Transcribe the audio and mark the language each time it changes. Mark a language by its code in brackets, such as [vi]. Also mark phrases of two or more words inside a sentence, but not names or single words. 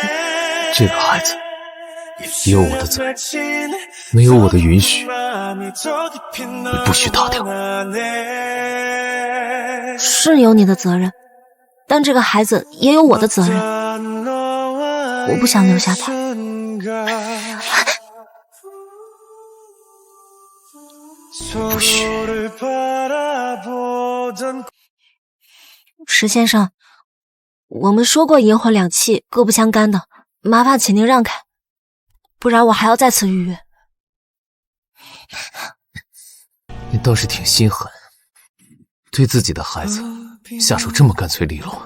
[zh] 這個孩子也有我的責任，沒有我的允許，你不許打掉。是有你的責任，但這個孩子也有我的責任。我不想留下他。不許。石先生，我們說過陰婚兩契，各不相干的，麻煩請您讓開，不然我還要再次預約。你倒是挺心狠，對自己的孩子下手這麼乾脆利落。